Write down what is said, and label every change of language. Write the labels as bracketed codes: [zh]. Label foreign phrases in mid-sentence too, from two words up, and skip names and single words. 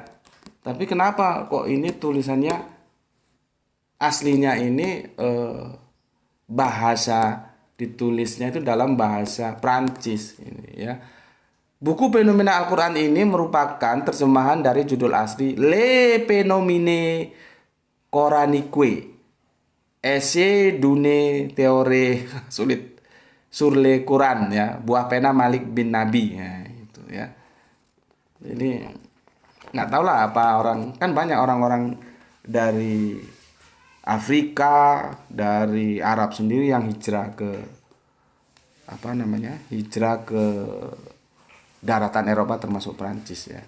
[id] Tapi kenapa kok ini tulisannya aslinya ini bahasa ditulisnya itu dalam bahasa Prancis ini ya. Buku Fenomena Al-Quran ini merupakan terjemahan dari judul asli Le Phénomène Coranique, Essai d'une théorie sulit sur le Quran ya, buah pena Malik bin Nabi ya, itu ya. Jadi nggak tahu lah apa orang, kan banyak orang-orang dari Afrika, dari Arab sendiri yang hijrah ke hijrah ke daratan Eropa termasuk Prancis ya.